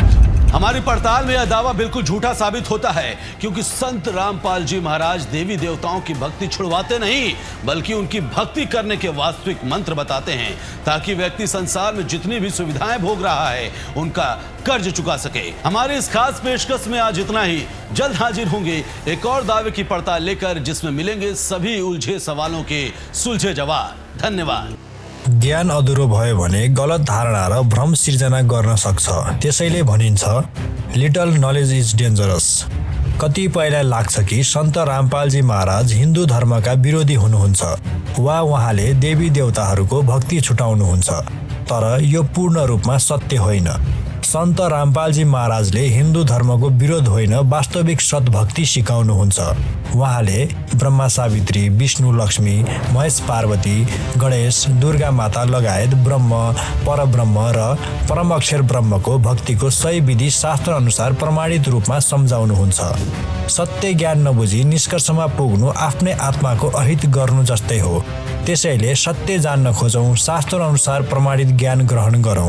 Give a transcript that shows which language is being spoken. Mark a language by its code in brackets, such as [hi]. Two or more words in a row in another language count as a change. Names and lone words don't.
[hi] हमारी पड़ताल में यह दावा बिल्कुल झूठा साबित होता है, क्योंकि संत रामपाल जी महाराज देवी देवताओं की भक्ति छुड़वाते नहीं, बल्कि उनकी भक्ति करने के वास्तविक मंत्र बताते हैं, ताकि व्यक्ति संसार में जितनी भी सुविधाएं भोग रहा है उनका कर्ज चुका सके। हमारे इस खास पेशकश में आज इतना ही। जल्द हाजिर होंगे एक और दावे की पड़ताल लेकर, जिसमें मिलेंगे सभी उलझे सवालों के सुलझे जवाब। धन्यवाद। [ne] ज्ञान अधुरो भयो भने गलत धारणा र भ्रम सिर्जना गर्न सक्छ। त्यसैले भनिन्छ [en] little knowledge is dangerous. [ne] कतिपयलाई लाग्छ कि सन्त रामपालजी महाराज हिन्दू धर्मका विरोधी हुनुहुन्छ वा उहाँले देवी देवताहरूको भक्ति छुटाउनुहुन्छ, तर यो पूर्ण रूपमा सत्य होइन। सन्त रामपालजी महाराजले हिन्दू धर्मको विरोध होइन, वास्तविक सद्भक्ति सिकाउनुहुन्छ। उहाँले ब्रह्मा सावित्री, विष्णु लक्ष्मी, महेश पार्वती, गणेश, दुर्गा माता लगायत ब्रह्म, परब्रह्म र परम अक्षर ब्रह्मको भक्तिको सही विधि शास्त्र अनुसार प्रमाणित रूपमा सम्झाउनुहुन्छ। सत्य ज्ञान नबुझी निष्कर्षमा पुग्नु आफ्नै आत्माको अहित गर्नु जस्तै हो। त्यसैले सत्य जान्न खोजौँ, शास्त्र अनुसार प्रमाणित ज्ञान ग्रहण गरौँ।